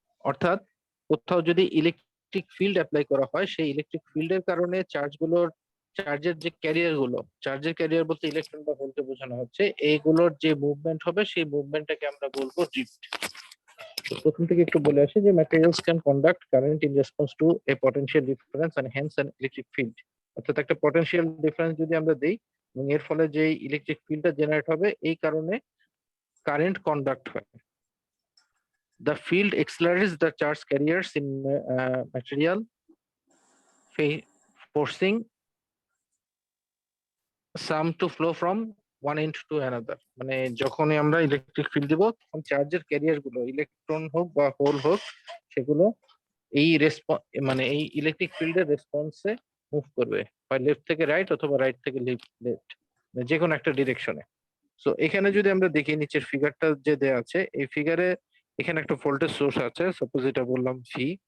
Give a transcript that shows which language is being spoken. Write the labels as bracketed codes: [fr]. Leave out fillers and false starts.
[bn] অর্থাৎ কোথাও যদি ইলেকট্রিক ফিল্ড অ্যাপ্লাই করা হয়, সেই ইলেকট্রিক ফিল্ডের কারণে চার্জের যে ক্যারিয়ার গুলো, চার্জের ক্যারিয়ার বলতে ইলেকট্রন বা ভোল্টকে বোঝানো হচ্ছে, এইগুলোর যে মুভমেন্ট হবে সেই মুভমেন্টটাকে আমরা বলবো ড্রিফট। প্রথম থেকে একটু বলে আসি যে [en] Materials can conduct current in response to a potential difference and hence an electric field. [bn] অর্থাৎ একটা পটেনশিয়াল ডিফারেন্স যদি আমরা দেই এবং এর ফলে যে ইলেকট্রিক ফিল্ডটা জেনারেট হবে, এই কারণে কারেন্ট কন্ডাক্ট হয়। [en] The field accelerates the charge carriers in material, forcing some to flow from one end to another. [bn] মানে যখনই আমরা ইলেকট্রিক ফিল্ড দিব, তখন চার্জের ক্যারিয়ার গুলো, ইলেকট্রন হোক বা হোল হোক, সেগুলো এই মানে এই ইলেকট্রিক ফিল্ডের রেসপন্সে মুভ করবে, হয় লেফট থেকে রাইট অথবা রাইট থেকে লেফট, যে কোনো একটা ডিরেকশনে। সো এখানে যদি আমরা দেখি নিচের ফিগারটা যে দেয়া আছে, এই ফিগারে এখানে একটা ভোল্টেজ সোর্স আছে, সাপোজ এটা বললাম ভি।